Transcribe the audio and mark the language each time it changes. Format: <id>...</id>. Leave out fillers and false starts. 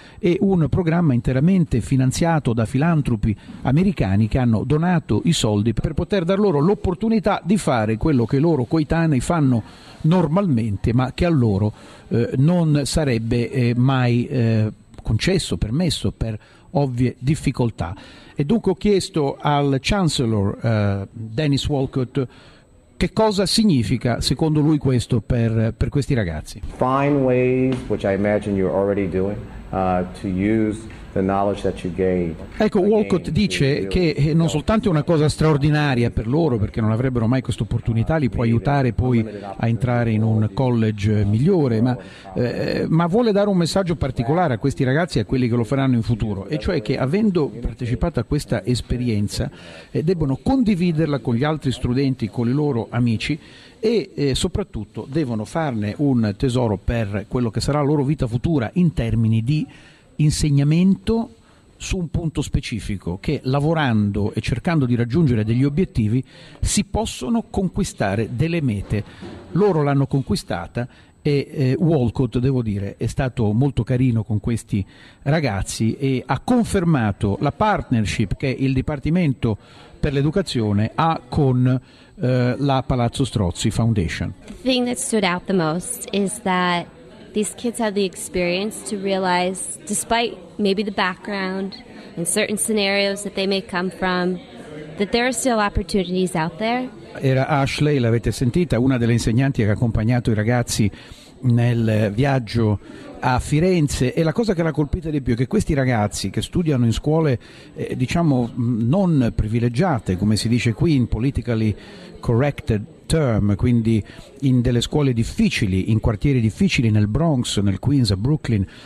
<it>È un programma interamente finanziato da filantropi americani che hanno donato i soldi per poter dar loro l'opportunità di fare quello che loro coetanei fanno normalmente, ma che a loro non sarebbe mai concesso, permesso, per ovvie difficoltà. E dunque ho chiesto al Chancellor Dennis Walcott che cosa significa secondo lui questo per questi ragazzi.</it> <en>Find ways, which I imagine you're already doing, to use the knowledge that you gained.</en> <it>Ecco, Walcott dice che non soltanto è una cosa straordinaria per loro, perché non avrebbero mai questa opportunità, li può aiutare poi a entrare in un college migliore, ma vuole dare un messaggio particolare a questi ragazzi e a quelli che lo faranno in futuro, e cioè che, avendo partecipato a questa esperienza, debbono condividerla con gli altri studenti, con i loro amici, e soprattutto devono farne un tesoro per quello che sarà la loro vita futura in termini di insegnamento su un punto specifico, che lavorando e cercando di raggiungere degli obiettivi si possono conquistare delle mete. Loro l'hanno conquistata e Walcott, devo dire, è stato molto carino con questi ragazzi e ha confermato la partnership che il Dipartimento per l'Educazione ha con la Palazzo Strozzi Foundation.</it> <en>The thing that stood out the most is that these kids have the experience to realize, despite maybe the background and certain scenarios that they may come from, that there are still opportunities out there.</en> <it>Era Ashley, l'avete sentita, una delle insegnanti che ha accompagnato i ragazzi nel viaggio a Firenze, e la cosa che l'ha colpita di più è che questi ragazzi, che studiano in scuole diciamo non privilegiate, come si dice qui in</it> <en>politically corrected term,</en> <it>quindi in delle scuole difficili, in quartieri difficili, nel Bronx, nel Queens, a Brooklyn,</it>